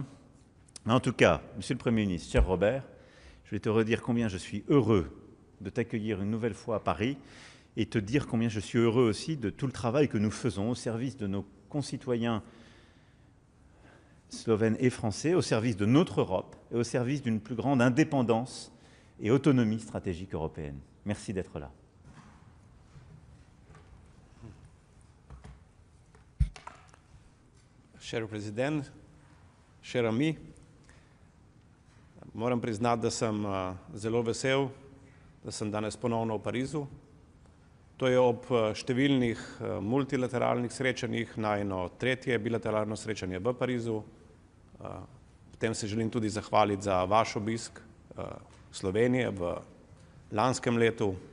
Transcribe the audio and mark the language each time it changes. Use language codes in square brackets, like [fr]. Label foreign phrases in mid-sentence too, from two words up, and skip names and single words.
[fr] Mais en tout cas, Monsieur le Premier ministre, cher Robert, je vais te redire combien je suis heureux de t'accueillir une nouvelle fois à Paris et te dire combien je suis heureux aussi de tout le travail que nous faisons au service de nos concitoyens slovènes et français, au service de notre Europe et au service d'une plus grande indépendance et autonomie stratégique européenne. Merci d'être là. Cher prezident, cher ami, [sl] moram priznati, da sem zelo vesel, da sem danes ponovno v Parizu. To je ob številnih multilateralnih srečanjih, najino tretje bilateralno srečanje v Parizu. Potem se želim tudi zahvaliti za vaš obisk Slovenije v lanskem letu.